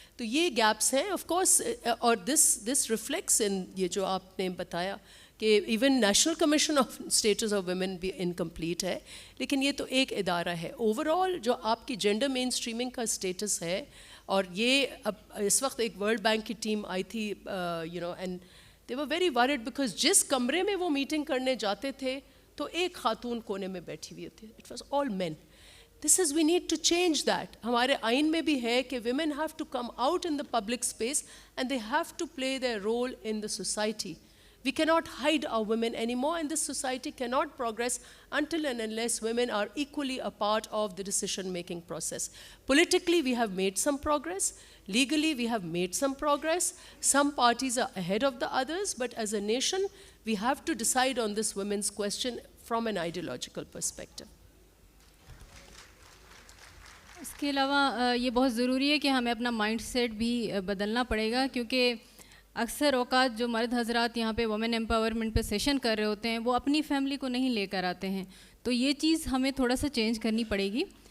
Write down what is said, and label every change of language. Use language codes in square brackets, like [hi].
[ur] تو یہ گیپس ہیں آف کورس, اور [en] this reflects in [ur] یہ جو آپ نے بتایا کہ even national commission of states of women بھی انکمپلیٹ ہے, لیکن یہ تو ایک ادارہ ہے. اوور آل جو آپ کی جینڈر مین اسٹریمنگ کا اسٹیٹس ہے, اور یہ اب اس وقت ایک ورلڈ بینک کی ٹیم آئی تھی [en] and they were very weird because [ur] جس کمرے میں وہ میٹنگ کرنے جاتے تھے تو ایک خاتون کونے میں بیٹھی ہوئی تھی, [en] It was all men. This is, we need to change that. [ur] ہمارے آئین میں بھی ہے کہ [en] women have to come out in the public space and they have to play their role in the society. We cannot hide our women anymore, and this society cannot progress until and unless women are equally a part of the decision-making process. Politically, we have made some progress. Legally, we have made some progress. Some parties are ahead of the others, but as a nation, we have to decide on this women's question from an ideological perspective. [ur] اس کے علاوہ یہ بہت ضروری ہے کہ ہمیں اپنا mind set بھی بدلنا پڑے گا, کیونکہ اکثر اوقات جو مرد حضرات یہاں پہ وومن امپاورمنٹ پہ سیشن کر رہے ہوتے ہیں وہ اپنی فیملی کو نہیں لے کر آتے ہیں, تو یہ چیز ہمیں تھوڑا سا چینج کرنی پڑے گی.